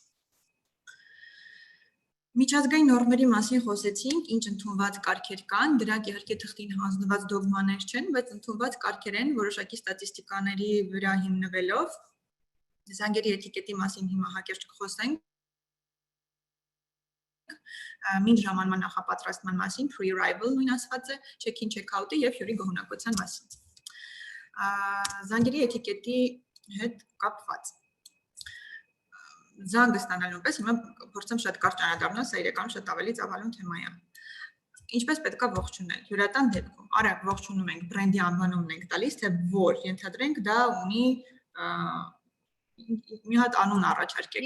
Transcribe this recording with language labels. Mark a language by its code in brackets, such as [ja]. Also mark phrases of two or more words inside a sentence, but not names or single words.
[hy] Միջազգային նորմերի մասին խոսեցինք, ինչ ընդունված կարգեր կան, դրանք իհարկե թղթին հանձնված դոգմաներ չեն, բայց ընդունված կարգեր են որոշակի ստատիստիկաների վրա հիմնվելով։ Զանգերի էտիկետի մասին հիմա հակիրճ կխոսենք։ Մինչ ժամանման նախապատրաստման մասին, pre-arrival նույն ասված է, check-in, check-out-ի եւ հյուրի գոհունակության մասին։ Զանգերի էտիկետի հետ կապված։ Զանգը ստանալու պես հիմա փորձեմ շատ կարճ անդրադառնալ, սա իրականում շատ ավելի ծավալուն թեմա է։ Ինչպես պետքա ողջունել։ Հյուրատան դեպքում, արագ ողջունում ենք, բրենդի անվանումն ենք տալիս, թե որ ենթադրենք դա ունի մի հատ անուն առաջարկեք։